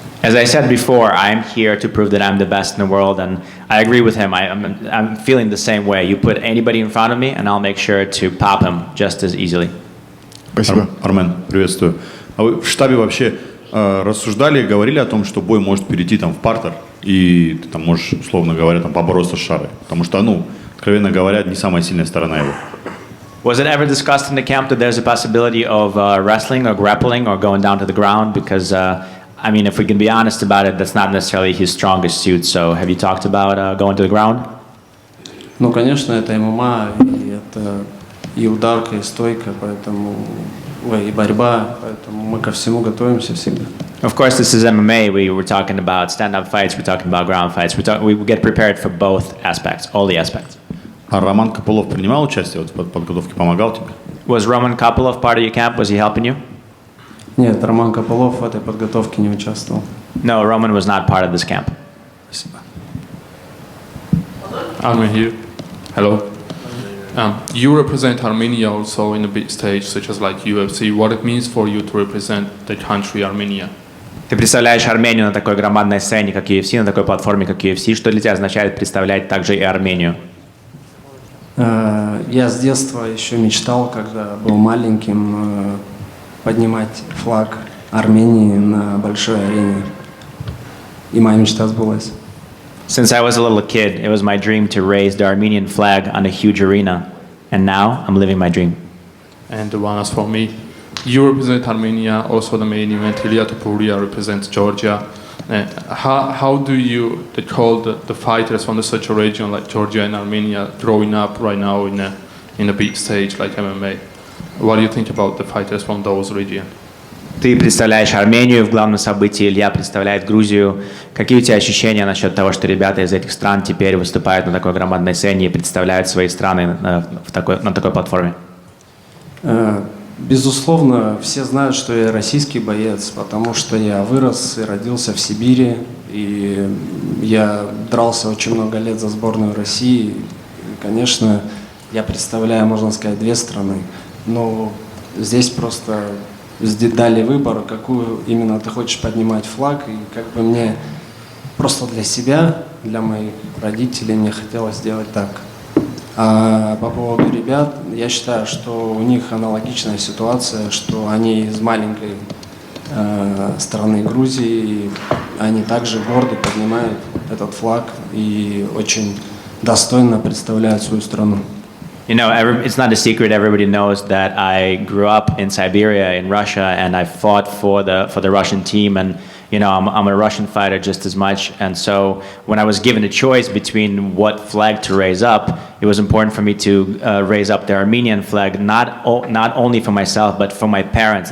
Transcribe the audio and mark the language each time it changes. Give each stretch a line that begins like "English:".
English: As I said before, I'm here to prove that I'm the best in the world, and I agree with him. I'm feeling the same way. You put anybody in front of me, and I'll make sure to pop him just as easily.
Russian: Спасибо. Армен, приветствую. А вы в штабе вообще рассуждали, говорили о том, что бой может перейти там в партер, и ты там можешь, условно говоря, там побороться с Шарой? Потому что, ну, откровенно говоря, не самая сильная сторона его.
English: Was it ever discussed in the camp that there's a possibility of wrestling or grappling or going down to the ground? Because, I mean, if we can be honest about it, that's not necessarily his strongest suit. So have you talked about going to the ground?
Russian: Ну, конечно, это ММА, и это и ударка, и стойка, поэтому, и борьба, поэтому мы ко всему готовимся всегда.
English: Of course, this is MMA. We were talking about stand-up fights. We're talking about ground fights. We get prepared for both aspects, all the aspects.
Russian: А Роман Копылов принимал участие вот в подготовке, помогал тебе?
English: Was Roman Kopylov part of your camp? Was he helping you?
Russian: Нет, Роман Копылов в этой подготовке не участвовал.
English: No, Roman was not part of this camp.
Russian: Спасибо.
English: Armen here. Hello. You represent Armenia also in a big stage, such as like UFC. What it means for you to represent the country Armenia?
Russian: Ты представляешь Армению на такой громадной сцене, как UFC, на такой платформе, как UFC. Что для тебя означает представлять также и Армению? Я с детства еще мечтал, когда был маленьким, поднимать флаг Армении на большой арене. И моя мечта сбылась. Since I was a little kid, it was my dream to raise the Armenian flag on a huge arena. And now I'm living my dream. And the one as for me. You represent Armenia, also the main event. Ilya Topuria represents Georgia. How do you call the fighters from such a region like Georgia and Armenia growing up right now in a big stage like MMA? What do you think about the fighters from those regions? Ты представляешь Армению в главном событии, Илья представляет Грузию. Какие у тебя ощущения насчет того, что ребята из этих стран теперь выступают на такой громадной сцене и представляют свои страны на такой платформе? Безусловно, все знают, что я российский боец, потому что я вырос и родился в Сибири, и я дрался очень много лет за сборную России. И, конечно, я представляю, можно сказать, две страны, но здесь просто дали выбор, какую именно ты хочешь поднимать флаг, и как бы мне просто для себя, для моих родителей мне хотелось сделать так. А по поводу ребят, я считаю, что у них аналогичная ситуация, что они из маленькой страны Грузии, и они также гордо поднимают этот флаг и очень достойно представляют свою страну.
English: You know, it's not a secret. Everybody knows that I grew up in Siberia, in Russia, and I fought for the Russian team. And you know, I'm a Russian fighter just as much. And so, when I was given a choice between what flag to raise up, it was important for me to raise up the Armenian flag, not only for myself, but for my parents.